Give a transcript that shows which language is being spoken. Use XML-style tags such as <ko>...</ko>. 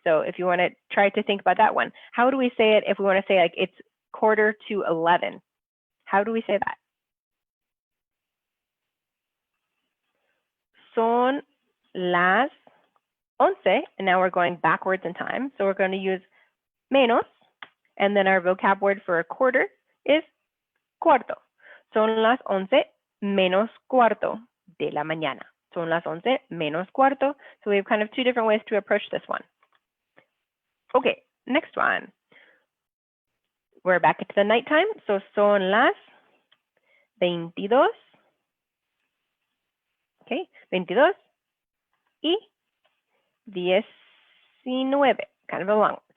<en>So if you want to try to think about that one, how do we say it if we want to say like it's 11:15? How do we say that?</en> <es>Son las 11,</es> <en>and now we're going backwards in time. So we're going to use menos, and then our vocab word for a quarter is cuarto.</en> <es>Son las 11 menos cuarto de la mañana. Son las 11 menos cuarto.</es> <en>So we have kind of two different ways to approach this one. Okay, next one. We're back into the nighttime.</en> <es>So son las 22.</es> <en>Okay, 22 y 19. Kind of a long.</en>